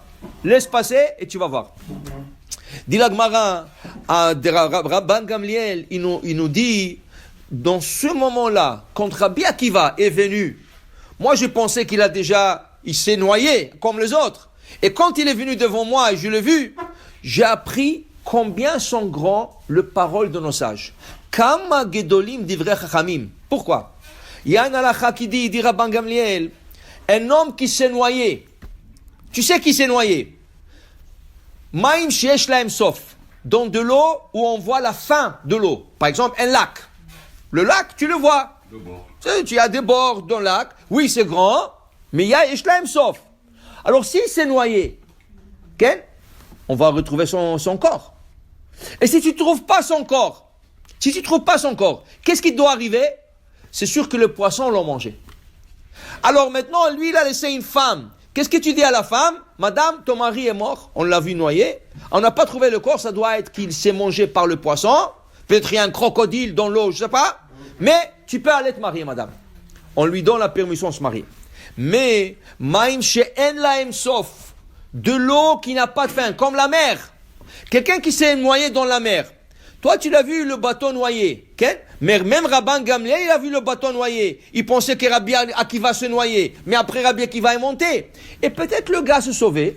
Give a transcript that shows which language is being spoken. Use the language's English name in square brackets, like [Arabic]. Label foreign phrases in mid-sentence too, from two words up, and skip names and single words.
[French] Laisse passer et tu vas voir. Dit la Gemara, Rabban Gamliel, il nous dit, dans ce moment-là, quand Rabbi Akiva est venu, moi je pensais il s'est noyé comme les autres. Et quand il est venu devant moi et je l'ai vu, j'ai appris combien sont grands les paroles de nos sages. [Hebrew] כמה גדולים דברי חכמים. [French] Pourquoi? Il y a un halakha qui dit Rabban Gamliel, un homme qui s'est noyé. Tu sais qui s'est noyé? [Hebrew] מים שיש להם סוף. [French] Dans de l'eau où on voit la fin de l'eau. Par exemple, un lac. Le lac, tu le vois. Tu as des bords dans le lac. Oui, c'est grand, mais il y a [Hebrew] יש להם סוף. [French] Alors, s'il s'est noyé, okay, on va retrouver son corps. Et si tu ne trouves pas son corps, qu'est-ce qui doit arriver? C'est sûr que le poisson l'a mangé. Alors maintenant, lui, il a laissé une femme. Qu'est-ce que tu dis à la femme? Madame, ton mari est mort, on l'a vu noyer, on n'a pas trouvé le corps, ça doit être qu'il s'est mangé par le poisson, peut-être il y a un crocodile dans l'eau, je ne sais pas, mais tu peux aller te marier, madame. On lui donne la permission de se marier. Mais, [Hebrew] מים שאין להם סוף, [French] de l'eau qui n'a pas de fin, comme la mer. Quelqu'un qui s'est noyé dans la mer. Toi, tu l'as vu le bateau noyé. Okay? Mais même Rabban Gamliel, il a vu le bateau noyé. Il pensait que Rabbi Akiva se noyer. Mais après, Rabbi Akiva est monté. Et peut-être le gars se sauvait.